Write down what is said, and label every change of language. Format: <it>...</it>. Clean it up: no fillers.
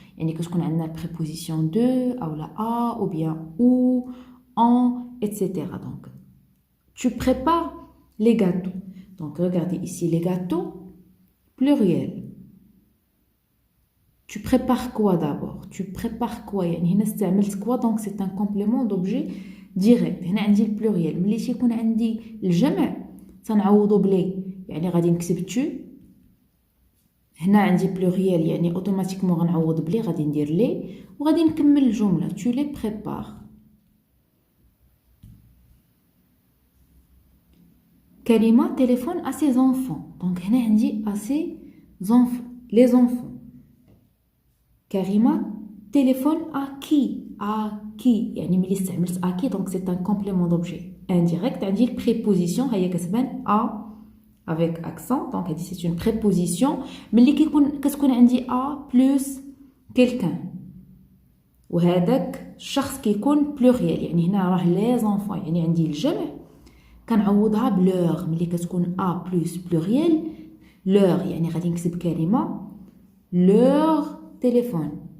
<fr>يعني كتكون عندنا préposition de ou la a ou bien ou en etc. Donc tu prépares les gâteaux. Donc regardez ici les gâteaux pluriel. Tu prépares quoi d'abord? Tu prépares quoi? يعني هنا استعملت quoi donc c'est un complément d'objet direct.</fr> <ar>هنا عندي البلوريال ملي تيكون عندي الجمع تنعوضو بلي يعني غادي نكتب tu. هنا عندي بلوريال يعني اوتوماتيكمون غنعوض بلي غادي ندير لي وغادي نكمل الجمله tu les prépares.</ar> <fr>كريمه téléphone à ses enfants. donc هنا عندي à ses enfants les enfants. كريمه téléphone à qui يعني ملي استعملت à qui donc c'est un complément d'objet indirect. عندي البريبوزيسيون هي كتبان à avec accent, donc c'est une préposition. Mais كتكون عندي a plus quelqu'un.</fr> <ar>وهذاك الشخص كيكون pluriel يعني هنا راه les enfants يعني عندي الجمع كنعوضها بلور. ملي كتكون a plus pluriel leur يعني غادي نكتب كلمة leur téléphone.</ar>